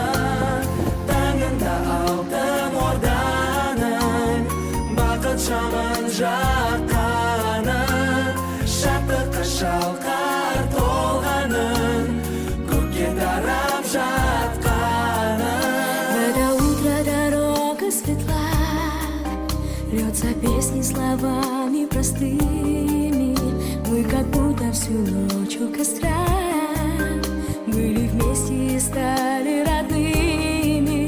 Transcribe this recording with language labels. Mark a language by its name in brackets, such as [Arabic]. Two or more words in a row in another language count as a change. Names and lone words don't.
[Kazakh] Таңында алтын орданың бақыт шамын жаққаны. Шаттыққа шалқар толғанын көкке тарап жатқаны. [Russian] В это утро дорога светла, льется песни словами простыми. Мы как будто всю ночь у костра были вместе и стали родными.